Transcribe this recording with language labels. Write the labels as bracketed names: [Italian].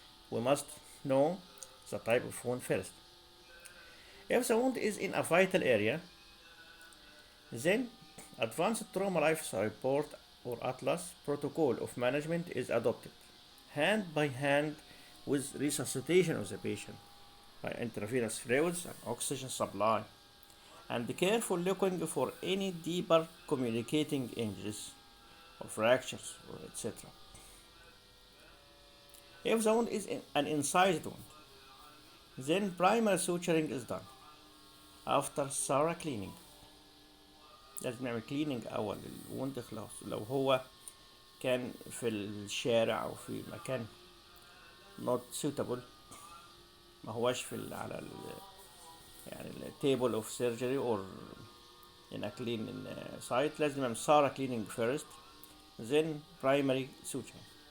[English] We must know the type of wound first. If the wound is in a vital area, then advanced trauma life support or ATLAS protocol of management is adopted, hand by hand with resuscitation of the patient by intravenous fluids and oxygen supply, and careful looking for any deeper communicating injuries or fractures or etc. If the wound is an incised wound, then primary suturing is done after thorough cleaning. [Arabic] لازم نعمل كليننج أول الوند خلاص. لو هو كان في الشارع أو في مكان [English] not suitable، [Arabic] ما هواش في على يعني [English] table of surgery or in a clean site، [Arabic] لازم نعمل [English] thorough cleaning first, then primary suturing.